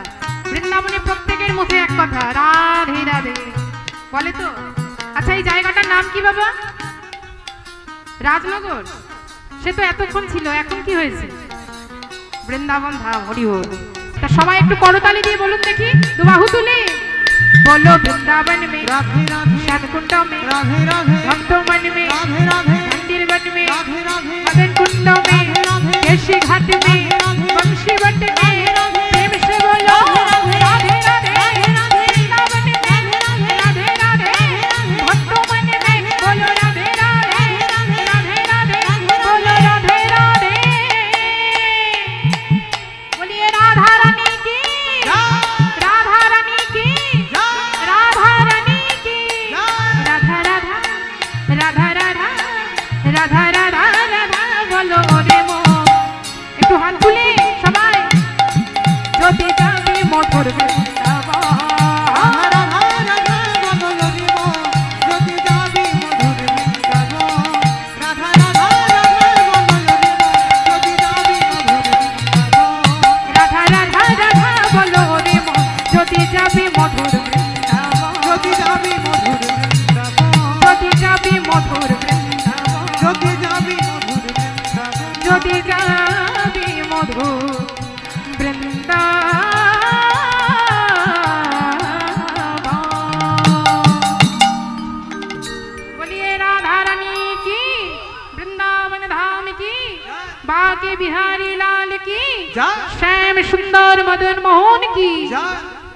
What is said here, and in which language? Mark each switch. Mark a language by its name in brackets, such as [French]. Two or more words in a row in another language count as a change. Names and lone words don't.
[Bangla] বৃন্দাবনে প্রত্যেকের মুখে এক কথা রাধে রাধে বলে তো। আচ্ছা এই জায়গাটার নাম কি বাবা? রাজনগর। সে তো এতক্ষণ ছিল, এখন কি হয়েছে? বৃন্দাবন ধাম। হরি হরি। তা সবাই একটু করতালি দিয়ে বলুন দেখি, দুবাহু তুলে [Hindi] बोलो वृंदावन में राधे राधे, श्याम कुंड में राधे राधे, भक्तों मन में राधे राधे, मंदिर वन में राधे राधे, मदन कुंड में केशी घाट में बंशी बट में प्रेम से बोलो राधे राधे, वृंदावन में राधे राधे, भक्तों मन में बोलो राधे राधे, राधे राधे बोलो राधे राधे। बोलिए राधा रानी की, राधा रानी की, राधा रानी की, राधा राधा राधा राधा राधा राधा राधा बोलो रे मो। [Bangla] একটু হাত তুলে সবাই যদি যাবে মধুর বৃন্দাবন, রাধা রাধা রাধা বলো রে মো যদি যাবে মধুর বৃন্দাবন, যদি যাবি মধুর বৃন্দাবন, যদি যাবে মধুর বৃন্দাবন, যদি যাবি মধুর বৃন্দাবন, যদি যাবে মধুর বৃন্দাবন। [Hindi] बोलिए राधा रानी की, वृंदावन धाम की, बाके बिहारी लाल श्याम सुंदर मदन मोहन की